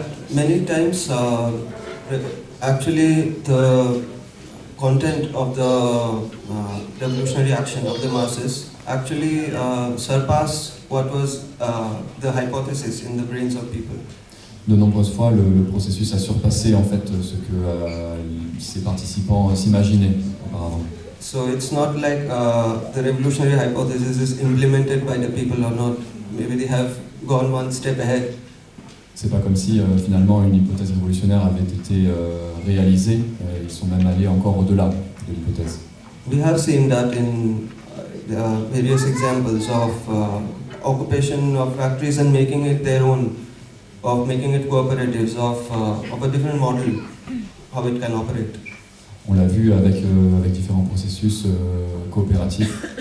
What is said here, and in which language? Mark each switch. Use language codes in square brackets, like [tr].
[en] Many times, actually, the content of the revolutionary action of the masses actually surpass what was the hypothesis in the brains of people. [fr] De nombreuses fois, le processus a surpassé en fait ce que ces participants s'imaginaient auparavant. [en] So it's not like the revolutionary hypothesis is implemented by the people or not. Maybe they have gone one step ahead. [fr] C'est pas comme si finalement une hypothèse révolutionnaire avait été réalisée. Ils sont même allés encore au-delà de l'hypothèse. [en] We have seen that in various examples of occupation of factories and making it their own, of making it cooperatives, of a different model, how it can operate. [fr] On l'a vu avec différents processus coopératifs.